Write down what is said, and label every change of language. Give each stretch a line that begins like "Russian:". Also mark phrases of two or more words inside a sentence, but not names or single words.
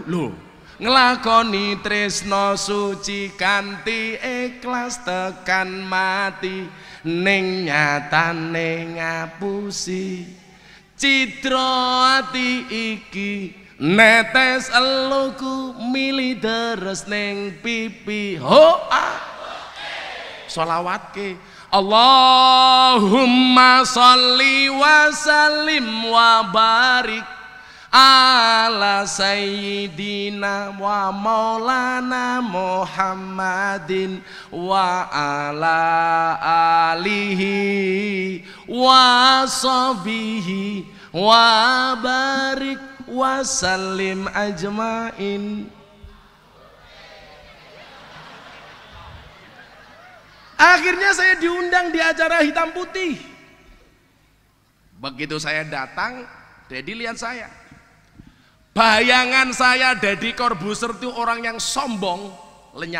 Javanese: Loh, nglakoni tresno suci kanthi ikhlas tekan mati, ning nyatane ngapusi citra ati iki, netes eluku mili deres ning pipi.
Arabic: Sholawatke اللهم صل وسلم وبارك على سيدنا ومولانا محمد وعلى آله وصحبه وبارك وسلم أجمعين.
Indonesian: Akhirnya saya diundang di acara hitam putih. Begitu saya datang, Dedi lihat saya. Bayangan saya Deddy Corbuzier itu orang yang sombong, lenyap.